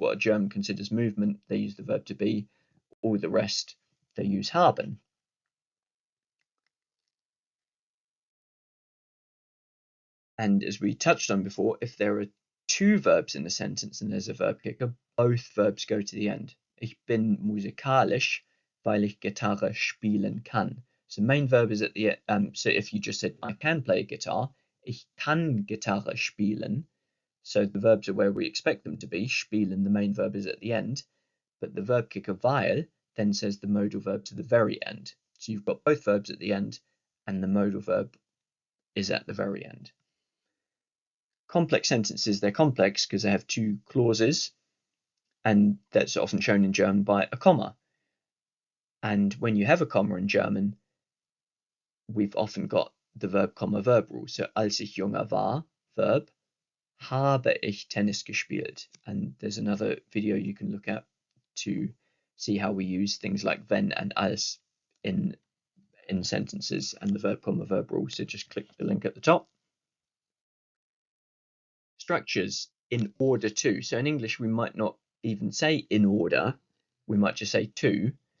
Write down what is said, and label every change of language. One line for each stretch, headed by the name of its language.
English: What a German considers movement, they use the verb to be. All the rest, they use haben. And as we touched on before, if there are two verbs in a sentence and there's a verb kicker, both verbs go to the end.
German: Ich bin musikalisch, weil ich Gitarre spielen kann.
English: So main verb is at the end. So if you just said, I can play a guitar,
German: ich kann Gitarre spielen.
English: So the verbs are where we expect them to be. Spielen, the main verb, is at the end. But the verb kicker weil then says the modal verb to the very end. So you've got both verbs at the end and the modal verb is at the very end. Complex sentences, they're complex because they have two clauses, and that's often shown in German by a comma. And when you have a comma in German, we've often got the verb comma verb rule.
German: So als ich junger war, verb, habe ich Tennis gespielt.
English: And there's another video you can look at to see how we use things like wenn and als in sentences and the verb comma verb rule. So just click the link at the top. Structures in order to. So in English, we might not even say in order, we might just say to.